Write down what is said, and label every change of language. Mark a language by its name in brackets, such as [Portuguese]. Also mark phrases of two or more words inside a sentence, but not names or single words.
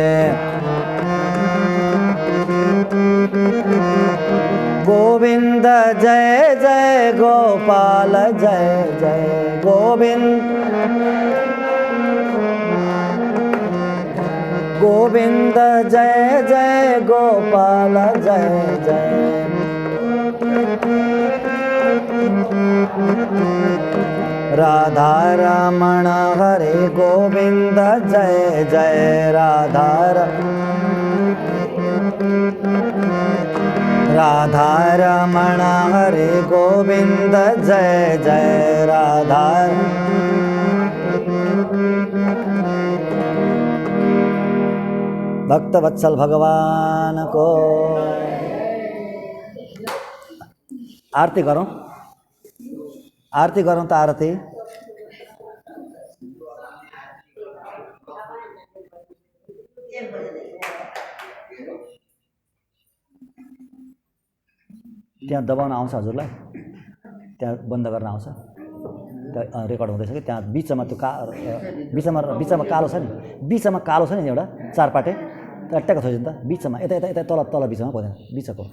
[Hindi] गोविंद जय जय गोपाल, जय जय गोविंद, गोविंद जय जय गोपाल, जय जय। राधा रमण हरे गोविंद, जय जय राधा राधा रमण हरे गोविंद, जय जय राधा। भक्त वत्सल भगवान को आरती करो, आरती करो तो आरती। [Nepali] त्यहाँ दबाउन आउँछ हजुरलाई, त्यहाँ बन्द गर्न आउँछ, त्यहाँ रेकर्ड हुँदैछ कि त्यहाँ बिचमा त्यो बिचमा कालो छ नि, बिचमा कालो छ नि एउटा चारपाटे, ट्याक्क थोइदिनु त बिचमा यता यता यता तल तल बिचमा पर्दैन बिचको